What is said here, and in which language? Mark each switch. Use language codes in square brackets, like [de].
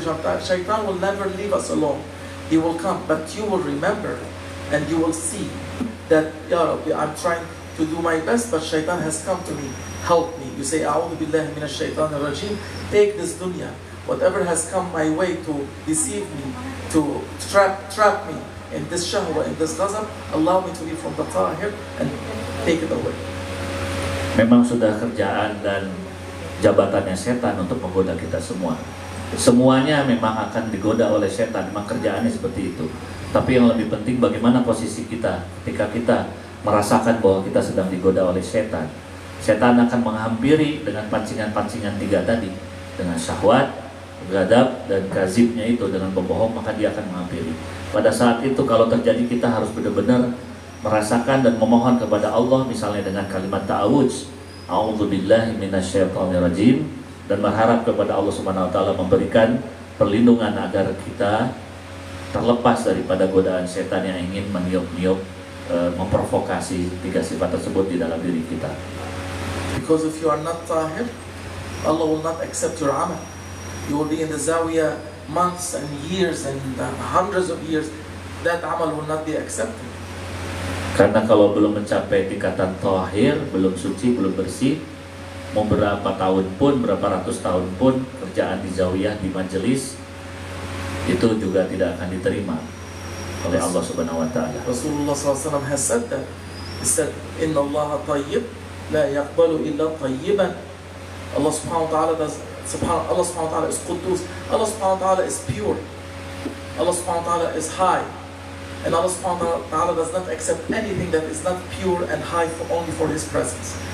[en] Shaitan will never leave us alone. He will come, but you will remember and you will see that, Ya Rabbi, I'm trying to do my best, but shaitan has come to me. Help me. You say, [ar] A'udhu billahi minash shaitanir rajim. [en] Take this dunya. Whatever has come my way to deceive me, to trap me in this shahwa, in this ghazab, allow me to be from the tahir and take it away. [id] Memang sudah kerjaan dan jabatannya setan untuk menggoda kita semua. Semuanya memang akan digoda oleh setan, memang kerjaannya seperti itu. Tapi yang lebih penting bagaimana posisi kita ketika kita merasakan bahwa kita sedang digoda oleh setan. Setan akan menghampiri dengan pancingan-pancingan tiga tadi, dengan syahwat, ghadab, dan kazibnya itu dengan pembohong, maka dia akan menghampiri. Pada saat itu kalau terjadi kita harus benar-benar merasakan dan memohon kepada Allah, misalnya dengan kalimat ta'awudz, [ar] a'udzubillahi minasyaitonirrajim, [id] dan berharap kepada Allah Subhanahu wa taala memberikan perlindungan agar kita terlepas daripada godaan setan yang ingin meniup-niup, memprovokasi tiga sifat tersebut di dalam diri kita. [en] Because if you are not tahir, Allah will not accept your amal. You will be in the zawiyah months and years and hundreds of years. That amal will not be accepted. [id] Karena kalau belum mencapai tingkatan tahir, belum suci, belum bersih, mau berapa tahun pun, berapa ratus tahun pun kerjaan di zawiyah, di majelis, itu juga tidak akan diterima oleh Allah Subhanahu wa taala. [en] Rasulullah SAW has said that. He said, [ar] "Inna Allah tayyib, la yaqbalu illa tayyiban." [en] Allah Subhanahu wa taala Allah Subhanahu wa taala is Quddus. Allah Subhanahu wa taala is pure. Allah Subhanahu wa taala is high. And Allah Subhanahu wa taala does not accept anything that is not pure and high only for His presence.